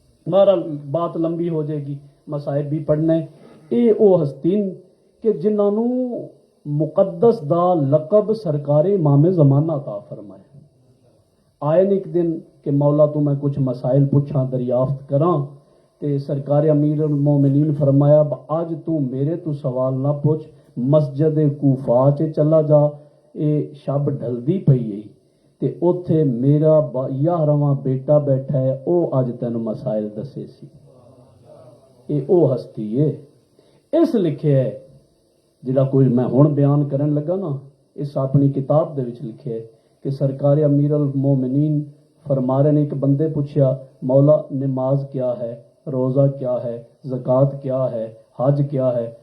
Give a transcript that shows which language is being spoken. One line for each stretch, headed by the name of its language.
Urdu: بہرحال بات لمبی ہو جائے گی، مسائب بھی پڑھنا ہے.
Punjabi: اے او ہستین کہ جنہاں نو مقدس دا لقب سرکار امام زمانہ عطا فرمائے. آئے ایک دن کہ مولا تو میں کچھ مسائل پوچھاں دریافت کراں تے سرکار امیر المومنین فرمایا آج تو میرے تو سوال نہ پوچھ، مسجد کوفہ چ چلا جا، اے شب ڈھلدی پئی ہے تے اوتھے میرا 11واں بیٹا بیٹھا ہے او اج تینوں مسائل دسے سی. اے او ہستی ہے. اس لکھے ہے جڑا کوئی میں ہن بیان کرن لگا نا اس اپنی کتاب دے وچ لکھے ہے کہ سرکار امیر المومنین فرما رہے نے ایک بندے پوچھیا مولا نماز کیا ہے، روزہ کیا ہے، زکوٰۃ کیا ہے، حج کیا ہے.